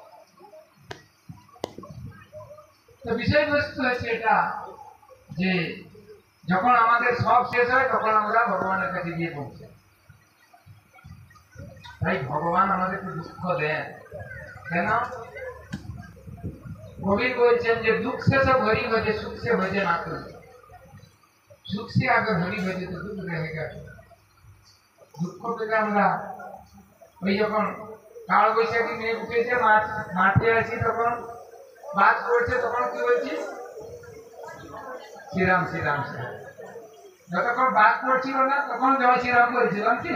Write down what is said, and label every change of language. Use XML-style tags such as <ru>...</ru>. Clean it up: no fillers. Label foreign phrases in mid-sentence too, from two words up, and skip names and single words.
<bn>তো বিষয়বস্তু হচ্ছে এটা যে যখন আমাদের সব শেষ হয়, তখন আমরা ভগবানের কাছে গিয়ে পৌঁছে। তাই ভগবান আমাদেরকে দুঃখ দেন কেন? কবির বলছেন যে দুঃখ</bn> <hi>से सब हरि भजे, सुख से भजे ना कोई। सुख से अगर हरि भजे तो दुख रहेगा।</hi> <bn>দুঃখ পেলে আমরা ওই যখন কাল বৈশাখী মেঘ উঠেছে, মাঠে আছি, তখন বাজ পড়ছে, তখন কি বলছি? শ্রীরাম শ্রীরাম শ্রীরাম। যতক্ষণ বাজ পড়ছিল না, তখন জয় শ্রীরাম বলছিলাম কি?</bn>